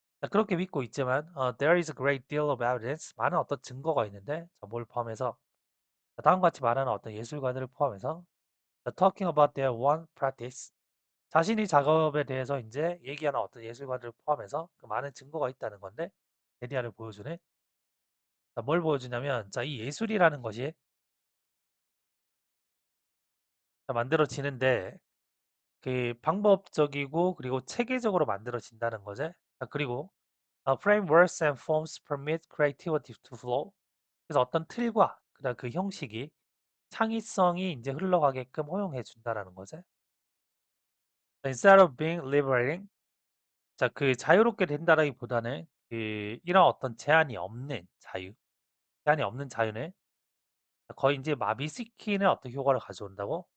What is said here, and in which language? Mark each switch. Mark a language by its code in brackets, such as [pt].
[ko] 그렇게 믿고 있지만 [en] there is a great deal of evidence, [ko] 많은 어떤 증거가 있는데 뭘 포함해서 다음과 같이 말하는 어떤 예술가들을 포함해서 [en] talking about their one practice, [ko] 자신이 작업에 대해서 이제 얘기하는 어떤 예술가들을 포함해서 그 많은 증거가 있다는 건데 데디아를 보여주네. 뭘 보여주냐면 이 예술이라는 것이 만들어지는데 그 방법적이고 그리고 체계적으로 만들어진다는 거지. 그리고 [en] frameworks and forms permit creativity to flow. [ko] 그래서 어떤 틀과 그다음 그 형식이 창의성이 이제 흘러가게끔 허용해 준다라는 거지. [en] Instead of being liberating, [ko] 그 자유롭게 된다라기보다는 그 이런 어떤 제한이 없는 자유, 제한이 없는 자유는 거의 이제 마비시키는 어떤 효과를 가져온다고.